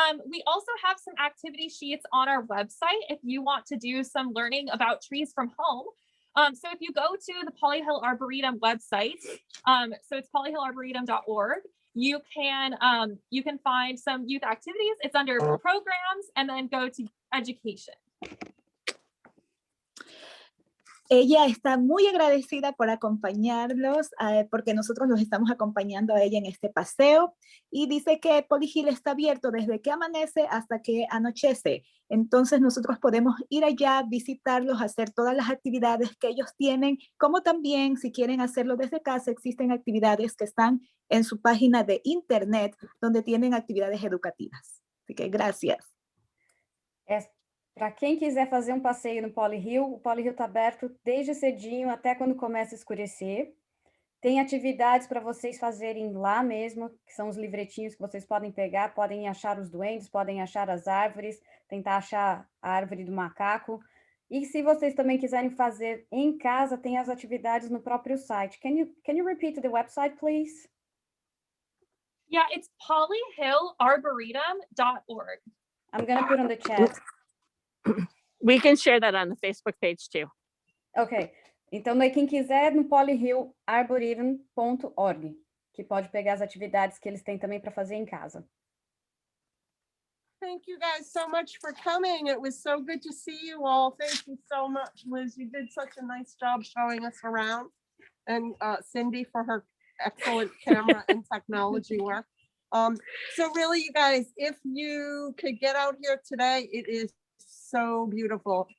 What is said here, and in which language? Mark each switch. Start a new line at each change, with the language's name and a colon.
English: We also have some activity sheets on our website if you want to do some learning about trees from home. So if you go to the Polly Hill Arboretum website, so it's polyhillarboretum.org, you can find some youth activities. It's under programs and then go to education.
Spanish: ella está muy agradecida por acompañarlos, porque nosotros los estamos acompañando a ella en este paseo, y dice que Polly Hill está abierto desde que amanece hasta que anochece. Entonces nosotros podemos ir allá, visitarlos, hacer todas las actividades que ellos tienen, como también si quieren hacerlo desde casa, existen actividades que están en su página de internet donde tienen actividades educativas. Así que gracias.
Portuguese: Para quem quiser fazer um passeio no Poly Hill, o Poly Hill está aberto desde cedinho até quando começa a escurecer. Tem atividades para vocês fazerem lá mesmo, que são os livretinhos que vocês podem pegar, podem achar os duendes, podem achar as árvores, tentar achar a árvore do macaco. E se vocês também quiserem fazer em casa, tem as atividades no próprio site.
English: Can you repeat the website, please? Yeah, it's polyhillarboretum.org. I'm going to put on the chat. We can share that on the Facebook page too. Ok.
Portuguese: Então, quem quiser, no polyhillarboretum.org, que pode pegar as atividades que eles têm também para fazer em casa.
English: Thank you guys so much for coming. It was so good to see you all. Thank you so much, Liz. You did such a nice job showing us around. And Cindy for her excellent camera and technology work. So really, you guys, if you could get out here today, it is so beautiful.